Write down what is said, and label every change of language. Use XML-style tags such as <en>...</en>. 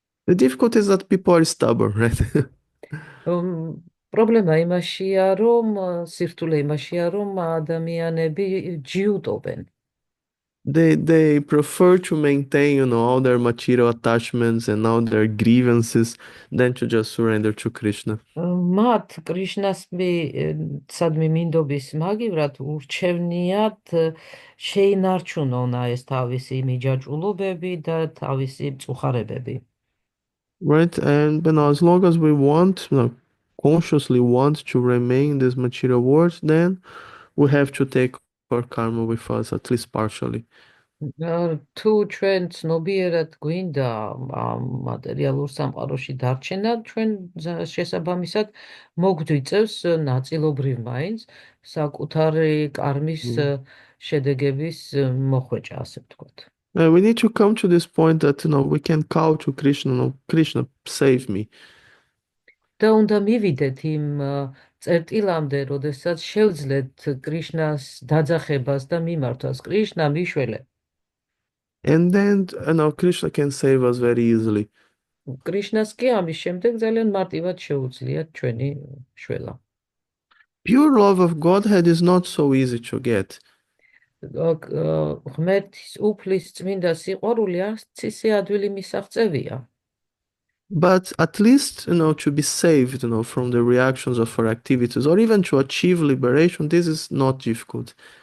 <en>The difficulty is that people are stubborn, right?</en> <ka>პრობლემა იმაშია, რომ სირთულე იმაშია, რომ ადამიანები ჯიუტობენ.</ka> <en>They prefer to maintain, all their material attachments and all their grievances than to just surrender to Krishna.</en> <ka>მათ კრიშნას სადმი მინდობის მაგივრად ურჩევნიათ შეინარჩუნონ ეს თავისი მიჯაჭულობები და თავისი მწუხარებები.</ka> <en>Right, and as long as we consciously want to remain in this material world, then we have to take our karma with us, at least partially.</en> <ka>თუ ჩვენ ცნობიერად გვინდა მატერიალურ სამყაროში დარჩენა, ჩვენ შესაბამისად მოგვიწევს ნაწილობრივ მაინც საკუთარი კარმის შედეგების მოხვეჭა, ასე ვთქვათ.</ka> <en>We need to come to this point that we can call to Krishna, Krishna, save me.</en> <ka>და უნდა მივიდეთ იმ წერტილამდე, როდესაც შევძლეთ კრიშნას დაძახებას და მიმართვას, კრიშნა მიშველე.</ka> <en>And then Krishna can save us very easily.</en> <ka>კრიშნას კი ამის შემდეგ ძალიან მარტივად შეუძლიათ ჩვენი შველა.</ka> <en>Pure love of Godhead is not so easy to get.</en> <ka>ღმერთის უფლის წმინდა სიყვარული არც ისე ადვილი მისაღწევია.</ka> <en>But at least, to be saved, from the reactions of our activities, or even to achieve liberation, this is not difficult.</en>